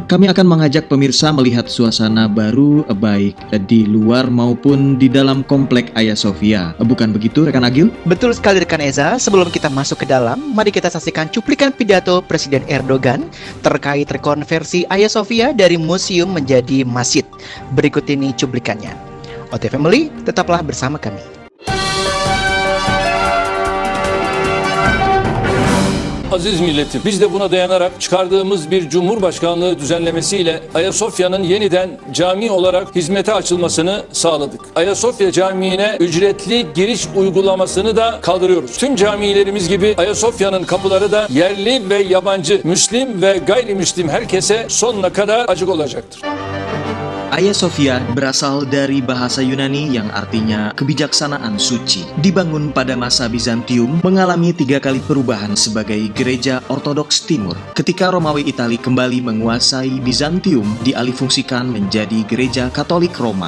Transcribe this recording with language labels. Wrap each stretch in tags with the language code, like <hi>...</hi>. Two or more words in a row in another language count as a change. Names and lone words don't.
<id>Kami akan mengajak pemirsa melihat suasana baru baik di luar maupun di dalam komplek Hagia Sophia. Bukan begitu rekan Agil? Betul sekali rekan Eza. Sebelum kita masuk ke dalam, mari kita saksikan cuplikan pidato Presiden Erdogan terkait rekonversi Hagia Sophia dari museum menjadi masjid. Berikut ini cuplikannya. OT Family, tetaplah bersama kami.</id> <tr>Aziz milletim, biz de buna dayanarak çıkardığımız bir Cumhurbaşkanlığı düzenlemesiyle Ayasofya'nın yeniden cami olarak hizmete açılmasını sağladık. Ayasofya Camii'ne ücretli giriş uygulamasını da kaldırıyoruz. Tüm camilerimiz gibi Ayasofya'nın kapıları da yerli ve yabancı, Müslim ve gayrimüslim herkese sonuna kadar açık olacaktır.</tr> <id>Hagia Sophia berasal dari bahasa Yunani yang artinya kebijaksanaan suci. Dibangun pada masa Bizantium, mengalami 3 kali perubahan sebagai gereja Ortodoks Timur. Ketika Romawi Itali kembali menguasai Bizantium, dialihfungsikan menjadi gereja Katolik Roma.</id>